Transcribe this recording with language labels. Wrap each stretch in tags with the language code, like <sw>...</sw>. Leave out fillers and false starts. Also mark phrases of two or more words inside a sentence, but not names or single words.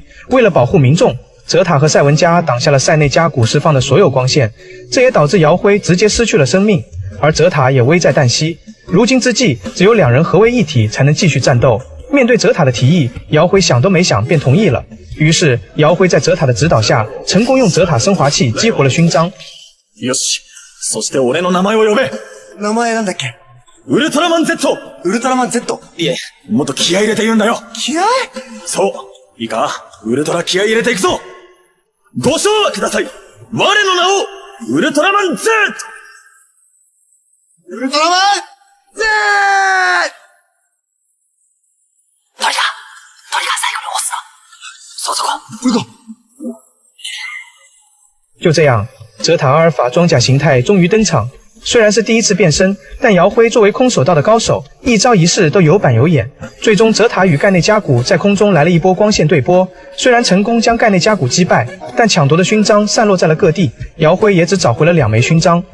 <zh>为了保护民众，泽塔和赛文加挡下了塞内加古释放的所有光线，这也导致遥辉直接失去了生命，而泽塔也危在旦夕。如今之计，只有2人合为一体才能继续战斗。面对泽塔的提议，遥辉想都没想便同意了。于是遥辉在泽塔的指導下，成功用泽塔升華器激活了勋章。</zh> <ja>よし、そして俺の名前を呼べ。名前なんだっけ？ウルトラマン Z。ウルトラマン Z。いえ、もっと気合い入れて言うんだよ。気合？そう。いいか、ウルトラ気合い入れていくぞ。ご唱和ください。我の名を、ウルトラマン Z。ウルトラマン Z。トリガー最後に押すな。そうそこ。これか。</ja> <zh>就这样，泽塔阿尔法装甲形态终于登场。虽然是第一次变身，但遥辉作为空手道的高手，一招一式都有板有眼。最终，泽塔与盖内加古在空中来了一波光线对波，虽然成功将盖内加古击败，但抢夺的勋章散落在了各地，遥辉也只找回了2枚勋章。</zh>